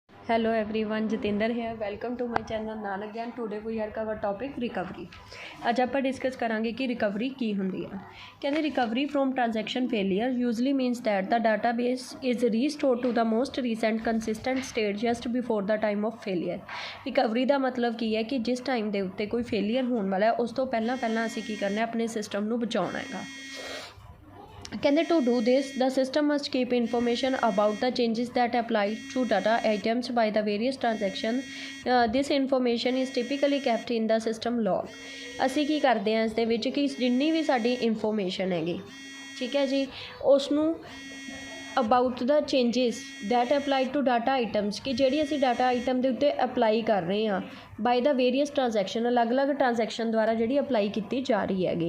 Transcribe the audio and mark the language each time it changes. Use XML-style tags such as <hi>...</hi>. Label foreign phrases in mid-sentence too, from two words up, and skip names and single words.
<en>Hello everyone, Jatinder here. Welcome to my channel नानक ज्ञान. Today we are cover topic recovery.</en> <pa>ਅੱਜ ਆਪਾਂ ਡਿਸਕਸ ਕਰਾਂਗੇ ਕਿ ਰਿਕਵਰੀ ਕੀ ਹੁੰਦੀ ਆ.</pa> <en>ਕਹਿੰਦੇ recovery from transaction failure usually means that the database is restored to the most recent consistent state just before the time of failure.</en> <pa>ਰਿਕਵਰੀ ਦਾ ਮਤਲਬ ਕੀ ਹੈ ਕਿ ਜਿਸ ਟਾਈਮ ਦੇ ਉੱਤੇ ਕੋਈ ਫੇਲੀਅਰ ਹੋਣ ਵਾਲਾ ਉਸ ਤੋਂ ਪਹਿਲਾਂ ਅਸੀਂ ਕੀ ਕਰਨਾ ਆਪਣੇ ਸਿਸਟਮ ਨੂੰ ਬਚਾਉਣਾ ਹੈਗਾ.</pa> <en>ਕਹਿੰਦੇ to do this the system must keep information about the changes that apply to data items by the various transactions. This information is typically kept in the system log.</en> <pa>ਅਸੀਂ ਕੀ ਕਰਦੇ ਹਾਂ ਇਸ ਦੇ ਵਿੱਚ ਕਿ ਜਿੰਨੀ ਵੀ ਸਾਡੀ ਇਨਫੋਰਮੇਸ਼ਨ ਹੈਗੀ ਠੀਕ ਹੈ ਜੀ ਉਸ ਨੂੰ</pa> <en>about the changes that apply to data items</en> <pa>ਕਿ ਜਿਹੜੀ ਅਸੀਂ</pa> <en>data item</en> <pa>ਦੇ ਉੱਤੇ ਅਪਲਾਈ ਕਰ ਰਹੇ ਹਾਂ</pa> <en>by the various transaction</en> <pa>ਅਲੱਗ-ਅਲੱਗ ਟ੍ਰਾਂਜੈਕਸ਼ਨ ਦੁਆਰਾ ਜਿਹੜੀ ਅਪਲਾਈ ਕੀਤੀ ਜਾ ਰਹੀ ਹੈਗੀ.</pa>